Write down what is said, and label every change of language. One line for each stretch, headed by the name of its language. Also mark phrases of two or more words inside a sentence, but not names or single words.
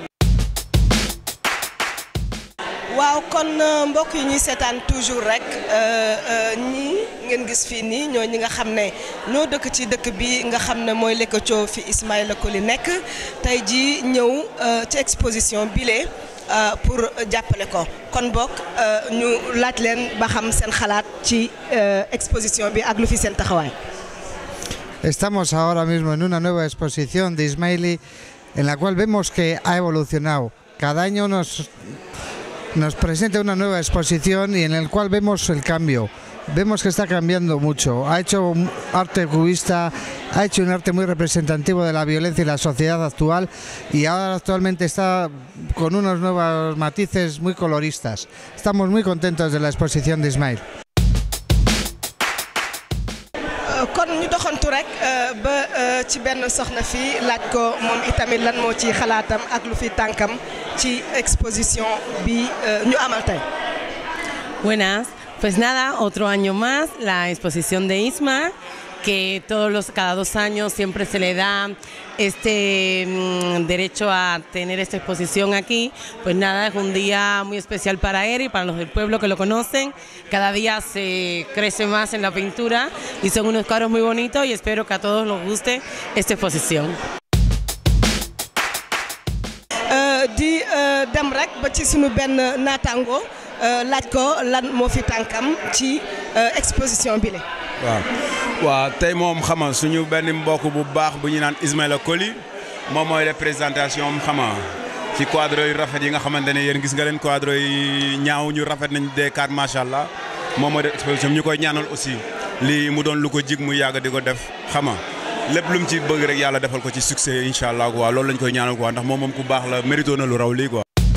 Wolof: waaw kon mbokk yi ñuy seetaan toujours rek ñii ngeen gis fii nii ñoo ñi nga xam ne ñoo dëkk ci dëkk bi nga xam ne mooy Leketcho fi Ismaïla Coly nekk tey jii ñëw ci exposition bile pour jàppale ko kon bokk ñu laaj leen ba xam seen xalaat ci exposition bi ak lu fi seen taxawaay.
Spanish: Estamos ahora mismo en una nueva exposición de Ismaïly en la cual vemos que ha evolucionado. Cada año nos presenta una nueva exposición y en el cual vemos el cambio. Vemos que está cambiando mucho. Ha hecho un arte cubista, ha hecho un arte muy representativo de la violencia y la sociedad actual y ahora actualmente está con unos nuevos matices muy coloristas. Estamos muy contentos de la exposición de Ismaïly.
Wolof: kon ñu doxantu rek ba ci benn soxna fii laaj ko moom itamit lan moo ci xalaatam ak lu fi tànkam ci exposition bi ñu amal tey.
Spanish: Buenas, pues nada, otro año más la exposición de Isma, que cada 2 años siempre se le da este derecho a tener esta exposición aquí. Pues nada, es un día muy especial para él y para los del pueblo que lo conocen. Cada día se crece más en la pintura y son unos cuadros muy bonitos y espero que a todos les guste esta exposición.
Wolof: di dem rek ba ci sunu benn naataango laaj ko lan moo fi tànkam ci exposition bi la. waaw tey moom xama suñu benn mbokk bu baax bu ñu naan Ismaïla Coly moom mooy représentation xama ci quadre yu rafet yi nga xamante ne yéen gis nga leen quadre yi ñaaw ñu rafet nañ D4
Arabic: ما شاء الله
Wolof: moom mooy exposition ñu koy ñaanal aussi lii mu doon lu ko jig mu yàgg di ko def xama lépp lu mu ci bëgg rek yàlla defal ko ci succès
Arabic: إن شاء الله
Wolof: quoi loolu lañ koy ñaanal quoi ndax moom ku baax la mérito na lu raw lii quoi.